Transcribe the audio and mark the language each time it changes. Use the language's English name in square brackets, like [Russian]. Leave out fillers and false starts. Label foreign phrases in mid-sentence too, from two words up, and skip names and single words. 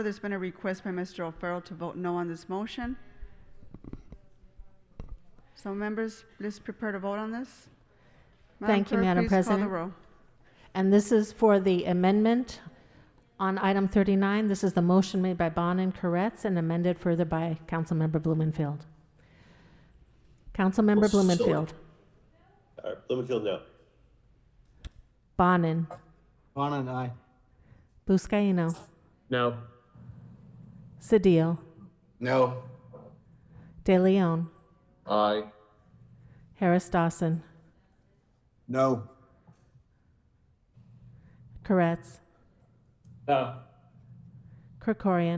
[English] There's been a request by Mr. O'Farrell to vote no on this motion. So members, let's prepare to vote on this. Thank you, Madam Please call the President. roll. And this is for the amendment on item 39. This is the motion made by Bonin Koretz and amended further by Councilmember Blumenfield. Councilmember Blumenfield. Blumenfield, no. Bonin. Bonin, aye. Buscaino. No. Cedillo. No. De Leon. Aye. Harris Dawson. No. Koretz. No. Krikorian.